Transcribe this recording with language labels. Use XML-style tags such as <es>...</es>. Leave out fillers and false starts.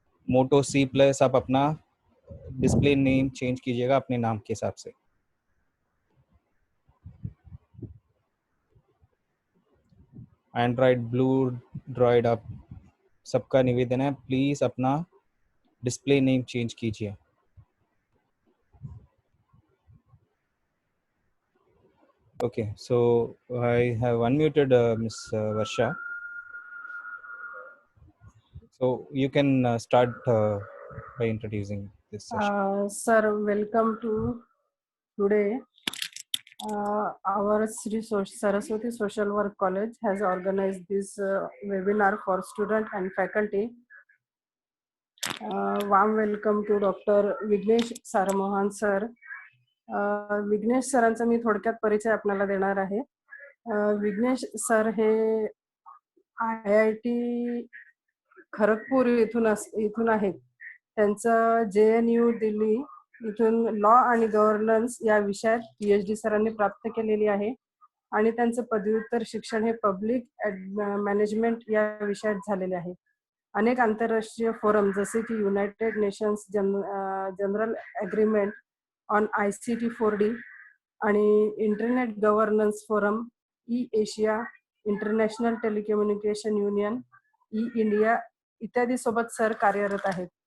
<hi>मोटो C+ आप अपना display name change कीजिएगा अपने नाम के हिसाब से। एंड्रॉयड ब्लू ड्रॉइड आप सबका निवेदन है, प्लीज़ अपना डिस्प्ले नेम चेंज कीजिए।</hi> <en>Okay, so I have unmuted Miss Varsha. So you can start by introducing this session. Sir, welcome to today. Our Sri Saraswati Social Work College has organized this webinar for student and faculty. Warm welcome to Dr. Vignesh Saramohan sir.</en> <mr>Vighnesh सरांचा मी थोडक्यात परिचय आपल्याला देणार आहे. Vighnesh sir हे IIT Kharagpur इथून आहेत. त्यांचं JNU दिल्ली इथून लॉ आणि गव्हर्नन्स या विषयात PhD सरांनी प्राप्त केलेली आहे आणि त्यांचं पदव्युत्तर शिक्षण हे पब्लिक मॅनेजमेंट या विषयात झालेले आहे. अनेक आंतरराष्ट्रीय फोरम जसे की United nations general agreement on ICT 4D आणि internet governance forum, Asia, international telecommunication union, India इत्यादी सोबत सर कार्यरत आहेत.</mr>